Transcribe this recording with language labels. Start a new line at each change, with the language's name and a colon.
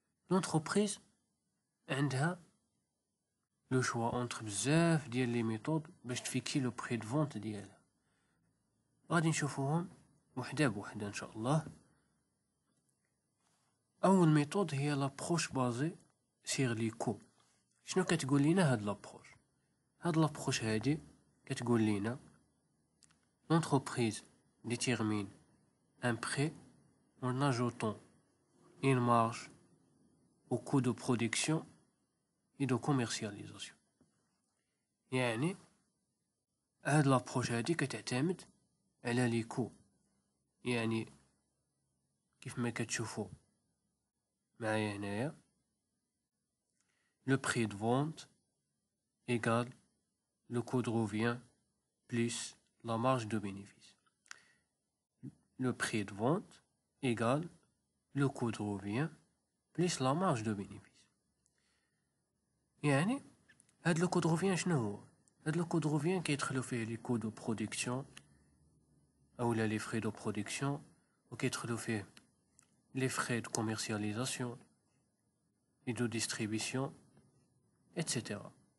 Arabic: لونتربريز عندها لو شوا اونتر بزاف ديال لي ميثود باش تفيكسي لو بري دو فونت ديالها، غادي نشوفوهم وحده بوحده ان شاء الله. اول ميثود هي لابروش بازي سيغ لي كو. شنو كتقول لينا هاد لابروش؟ هاد لابروش هادي كتقول لينا
French: l'entreprise détermine un prix en ajoutant une marge au coût de production et de commercialisation.
Arabic: يعني هاد لابروش هادي كتعتمد على لي كو، يعني كيف ما كتشوفوا معايا هنايا
French: le prix de vente égale le coût de revient plus la marge de bénéfice. Le prix de vente égale le coût de revient plus la marge de bénéfice.
Arabic: يعني هاد لو كو دو روفيان شنو هو؟ هاد لو كو دو روفيان كيدخلو فيه لي كو دو برودكسيون اولا لي فري دو برودكسيون، وكيدخلو فيه لي فري دو كوميرسياليزاسيون اي دو ديستريبيسيون اتسيتيرا.